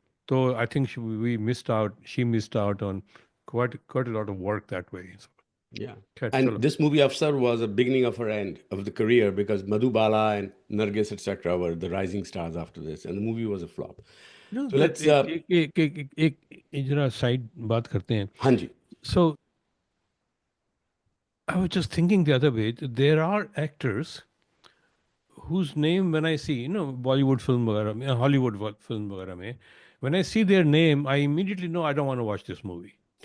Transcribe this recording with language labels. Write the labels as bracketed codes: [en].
[en] So I think she missed out on quite a lot of work that way. So, Yeah. [hi] खैर, [en] And [hi] चलो. [en] this movie Afsar was a beginning of her end of the career because Madhubala and Nargis, etc., were the rising stars after this, and the movie was a flop. No, So let's, [hi] एक जरा side बात करते हैं. हाँ जी, [en] So I was just thinking the other way. There are actors whose name when I see, you know, Bollywood film [hi] वगैरह में, [en] Hollywood film [hi] वगैरह में, [en] when I see their name, I immediately know I don't want to watch this movie.